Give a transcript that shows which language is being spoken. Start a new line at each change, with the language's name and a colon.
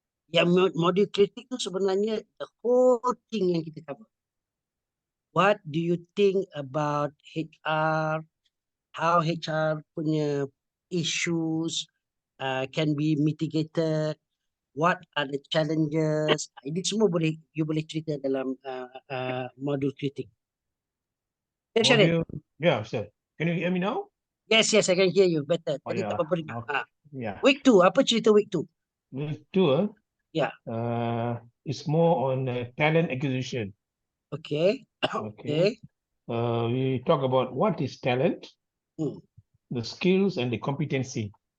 Malay: Yang modul kritik tu sebenarnya
English: the whole thing
Malay: yang kita
English: cover. What do you think about HR? How HR
Malay: punya
English: issues can be mitigated? What are the challenges?
Malay: Ini semua
English: you
Malay: boleh cerita dalam modul kritik.
English: Yes, Syaril? Yeah, sir. Can you hear me now? Yes, I can hear you better. Oh,
Malay: Tadi
English: yeah.
Malay: tak apa dengar.
English: Okay. Yeah.
Malay: Week 2, apa cerita
English: week 2? Week 2, Yeah. it's more on talent acquisition. Okay. Okay. We talk about what is talent, the skills and the competency,